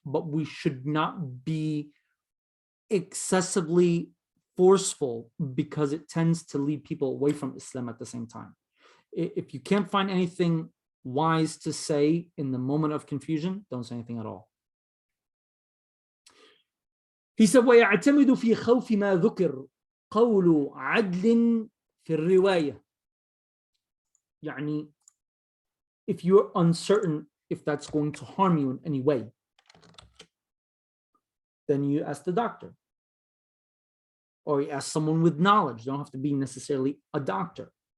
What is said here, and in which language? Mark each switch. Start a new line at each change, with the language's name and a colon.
English: But we should not be excessively forceful because it tends to lead people away from Islam at the same time. If you can't find anything wise to say in the moment of confusion, don't say anything at all. He said,
Arabic: وَيَعْتَمِدُ فِي خَوْفِ مَا ذُكِرْ قَوْلُ عَدْلٍ فِي الرِّوَايَةِ.
English: يعني, if you're uncertain if that's going to harm you in any way, then you ask the doctor. Or you ask someone with knowledge. You don't have to be necessarily a doctor.